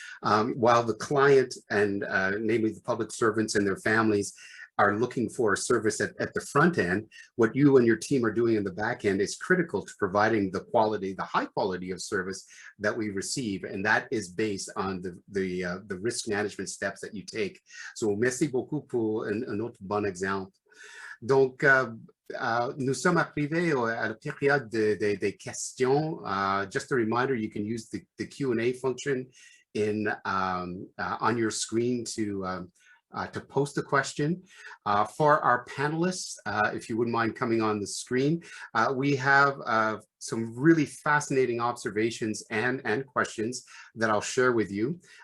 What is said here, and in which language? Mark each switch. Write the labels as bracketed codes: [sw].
[en] While the client and namely the public servants and their families are looking for a service at the front end, what you and your team are doing in the back end is critical to providing the quality, the high quality of service that we receive. And that is based on the risk management steps that you take. [fr] So merci beaucoup pour un autre bon exemple. Donc, nous sommes arrivés à la période des questions. [en] Just a reminder, you can use the Q&A function on your screen to post a question. For our panelists, if you wouldn't mind coming on the screen, we have some really fascinating observations and questions that I'll share with you.